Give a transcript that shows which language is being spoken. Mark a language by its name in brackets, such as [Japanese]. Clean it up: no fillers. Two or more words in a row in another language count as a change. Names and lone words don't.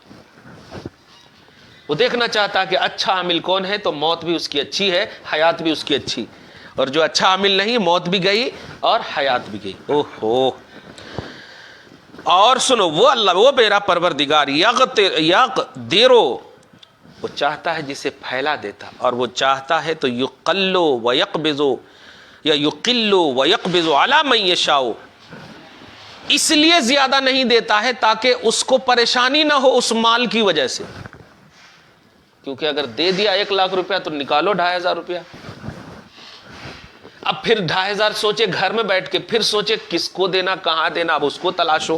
[Urdu] وہ دیکھنا چاہتا ہے کہ اچھا عامل کون ہے، تو موت بھی اس کی اچھی ہے، حیات بھی اس کی اچھی، اور جو اچھا عامل نہیں، موت بھی گئی اور حیات بھی گئی. اوہو. اور سنو، وہ اللہ، وہ میرا پروردگار یقدرو، وہ چاہتا ہے جسے پھیلا دیتا، اور وہ چاہتا ہے تو [Arabic] یقلو و یقبضو [Urdu] یا [Arabic] یقلو و یقبضو علی من یشاء، [Urdu] اس لیے زیادہ نہیں دیتا ہے تاکہ اس کو پریشانی نہ ہو اس مال کی وجہ سے. کیونکہ اگر دے دیا 1,00,000 روپیہ تو نکالو 2,500 روپیہ. اب پھر 2,500 سوچے گھر میں بیٹھ کے، پھر سوچے کس کو دینا، کہاں دینا، اب اس کو تلاشو.